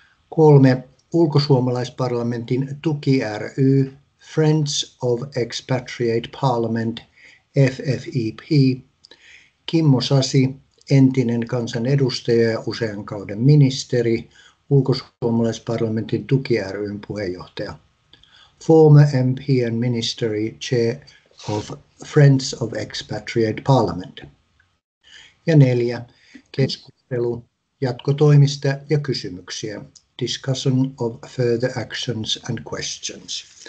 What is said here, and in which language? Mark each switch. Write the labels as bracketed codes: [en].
[fi] 3 ulkosuomalaisparlamentin tuki ry, Friends of Expatriate Parliament, FFEP, Kimmo Sasi, entinen kansanedustaja ja usean kauden ministeri, ulkosuomalaisparlamentin tuki ry:n puheenjohtaja. [en] Former MP and Ministry Chair of Friends of Expatriate Parliament. [fi] Ja 4. Keskustelu jatkotoimista ja kysymyksiä. [en] Discussion of further actions and questions.